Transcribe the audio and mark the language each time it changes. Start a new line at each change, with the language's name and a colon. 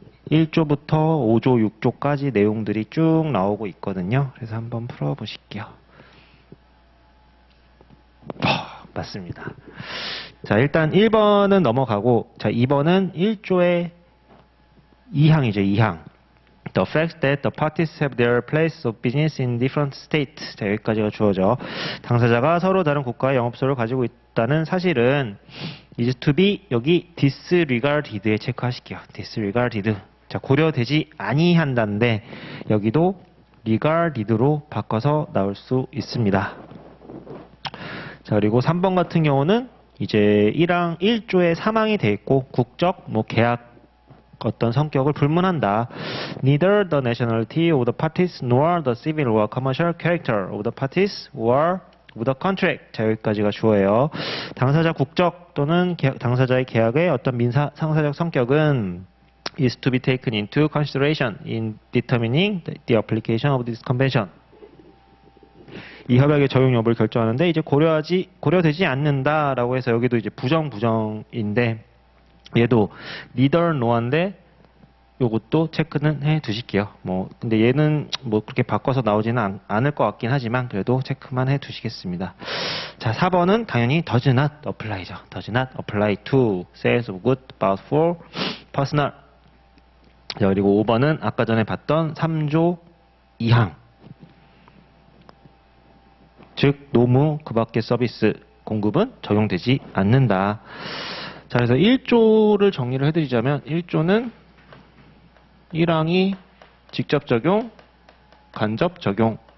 Korean: 1조부터 5조, 6조까지 내용들이 쭉 나오고 있거든요. 그래서 한번 풀어보실게요. 맞습니다. 자, 일단 1번은 넘어가고, 자, 2번은 1조의 2항이죠, 2항.
English: The fact that the parties have their place of business in different states.
Korean: 자, 여기까지가 주어져. 당사자가 서로 다른 국가의 영업소를 가지고 있다는 사실은
English: is to be
Korean: 여기 disregarded에 체크하실게요.
English: disregarded.
Korean: 자, 고려되지 아니한다인데 여기도 regarded로 바꿔서 나올 수 있습니다. 자, 그리고 3번 같은 경우는 이제 1항 1조에 3항이 돼 있고 국적, 뭐 계약 어떤 성격을 불문한다.
English: Neither the nationality of the parties nor the civil or commercial character of the parties or of the contract.
Korean: 자, 여기까지가 주어예요. 당사자 국적 또는 당사자의 계약의 어떤 민사 상사적 성격은
English: is to be taken into consideration in determining the application of this convention.
Korean: 이 협약의 적용 여부를 결정하는데 이제 고려되지 않는다라고 해서 여기도 이제 부정인데 얘도 neither nor인데 요것도 체크는 해 두실게요. 뭐 근데 얘는 뭐 그렇게 바꿔서 나오지는 않을 것 같긴 하지만 그래도 체크만 해 두시겠습니다. 자, 4번은 당연히
English: does not apply
Korean: 죠.
English: does not apply to sales of goods bought for personal.
Korean: 자, 그리고 5번은 아까 전에 봤던 3조 2항. 즉 노무 그 밖의 서비스 공급은 적용되지 않는다. 자, 그래서 1조를 정리를 해드리자면 1조는 1항이 직접 적용, 간접 적용.